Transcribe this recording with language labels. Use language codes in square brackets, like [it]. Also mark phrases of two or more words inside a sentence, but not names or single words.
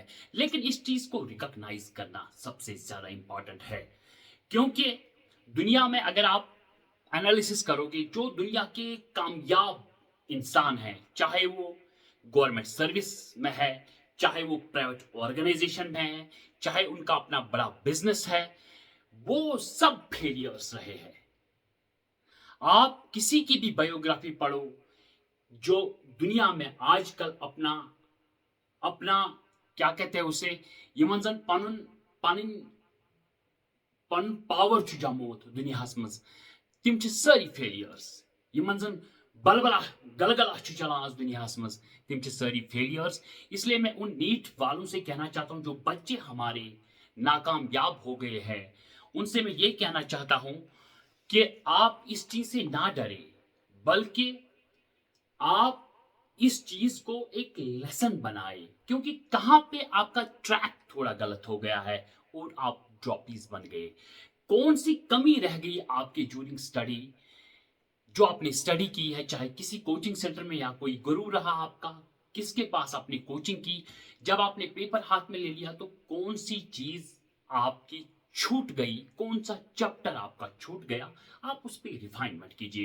[hi] लेकिन इस चीज को रिकॉग्नाइज करना सबसे ज्यादा इंपॉर्टेंट है, क्योंकि दुनिया में अगर आप एनालिसिस करोगे, जो दुनिया के कामयाब इंसान हैं, चाहे वो [en] government service [hi] में है, चाहे वो [en] private organization [hi] में है, चाहे उनका अपना बड़ा बिजनेस है, वो सब फेलियर्स रहे हैं। आप किसी की भी बायोग्राफी पढ़ो, जो दुनिया में आजकल अपना अपना क्या कहते हैं उसे, [ks] یمن جن پنن پن پن پاور جموت دنیا منز، تم ساری فیلیرز، یمن جن بلبلا گلگلا چلان آز دنیا منز، تم ساری فیلیرز. [hi] इसलिए मैं उन नीट वालों से कहना चाहता हूं, जो बच्चे हमारे नाकामयाब हो गए हैं, उनसे मैं ये कहना चाहता हूं कि आप इस चीज से ना डरे, बल्कि आप इस चीज को एक लेसन बनाए, क्योंकि कहां पे आपका ट्रैक थोड़ा गलत हो गया है और आप ड्रॉपीज बन गए, कौन सी कमी रह गई आपके ड्यूरिंग स्टडी, जो आपने स्टडी की है, चाहे किसी [en] coaching center [hi] में या कोई गुरु रहा आपका, किसके पास आपने कोचिंग की, जब आपने पेपर हाथ में ले लिया तो कौन सी चीज आपकी छूट गई, कौन सा चैप्टर आपका छूट गया, आप उस पर रिफाइनमेंट कीजिए।